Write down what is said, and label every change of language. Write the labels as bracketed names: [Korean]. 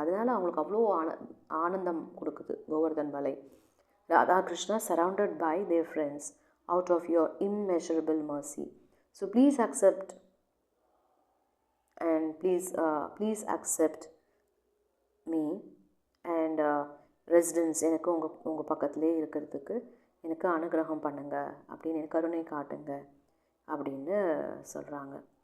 [Tamil] அதனால அவங்களுக்கு அவ்வளோ ஆனந்தம் கொடுக்குது கோவர்தன் மலை. [English] Radhakrishna surrounded by their friends out of your immeasurable mercy. So please accept and please accept me and residence [Tamil] எனக்கு உங்கள் பக்கத்துலேயே இருக்கிறதுக்கு எனக்கு அனுகிரகம் பண்ணுங்க அப்படின்னு, கருணை காட்டுங்க அப்படின்னு சொல்கிறாங்க.